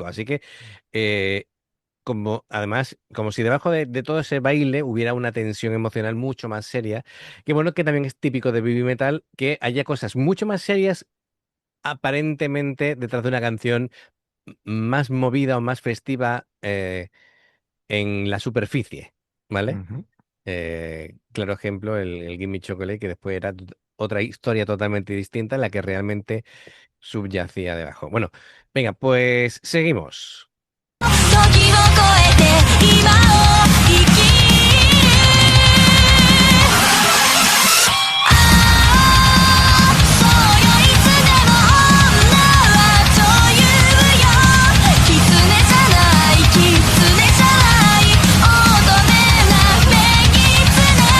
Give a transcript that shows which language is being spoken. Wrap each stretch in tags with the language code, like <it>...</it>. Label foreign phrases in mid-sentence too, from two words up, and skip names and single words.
<es>Así que, eh, como además, como si debajo de todo ese baile hubiera una tensión emocional mucho más seria, que bueno, que también es típico de Baby Metal, que haya cosas mucho más serias aparentemente detrás de una canción más movida o más festiva en la superficie, ¿vale? Ujú. Claro ejemplo, el Gimme Chocolate, que después era otra historia totalmente distinta en la que realmente subyacía debajo. Bueno, venga, pues seguimos.</es> <ja>時を超えて今を生きそうよいつでも女はそう言うよ狐じゃない狐じゃない乙女な女狐</ja>